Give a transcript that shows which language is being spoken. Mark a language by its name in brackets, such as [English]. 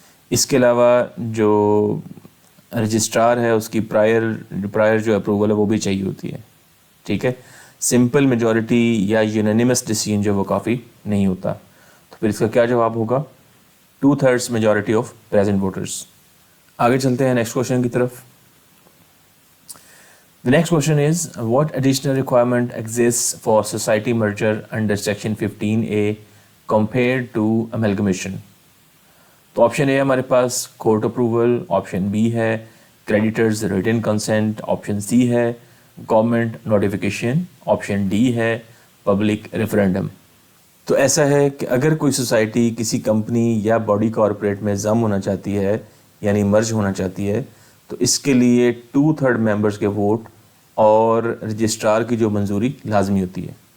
[Hindi] इसके अलावा जो रजिस्ट्रार है उसकी प्रायर जो अप्रूवल है वो भी चाहिए होती है. ठीक है, सिंपल मेजॉरिटी या यूनानिमस डिसीजन जो वो काफ़ी नहीं होता. तो फिर इसका क्या जवाब होगा? 2/3 [English] Majority of present voters. [Hindi] आगे चलते हैं नेक्स्ट क्वेश्चन की तरफ. [English] The next question is, what additional requirement exists for society merger under section 15A compared to amalgamation? [Hindi] तो ऑप्शन ए हमारे पास कोर्ट अप्रूवल. ऑप्शन बी है creditors written consent. Option C है government notification. Option D है public referendum. तो ऐसा है कि अगर कोई सोसाइटी किसी कंपनी या बॉडी कॉरपोरेट में जम होना चाहती है यानी मर्ज होना चाहती है तो इसके लिए 2/3 मेंबर्स के वोट और रजिस्ट्रार की जो मंजूरी लाजमी होती है.